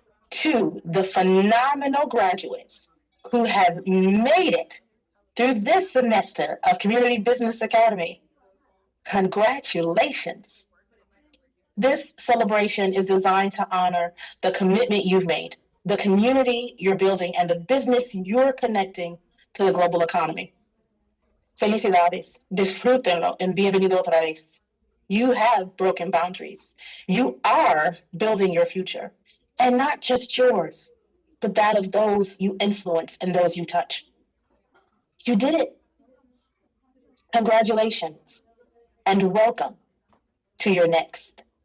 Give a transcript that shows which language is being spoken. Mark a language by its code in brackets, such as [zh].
[en] To the phenomenal graduates who have made it through this semester of Community Business Academy, congratulations. This celebration is designed to honor the commitment you've made, the community you're building, and the business you're connecting to the global economy. [es] Felicidades, disfrútenlo and bienvenido otra vez. [en] You have broken boundaries. You are building your future, and not just yours, but that of those you influence and those you touch. You did it. Congratulations, and welcome to your next.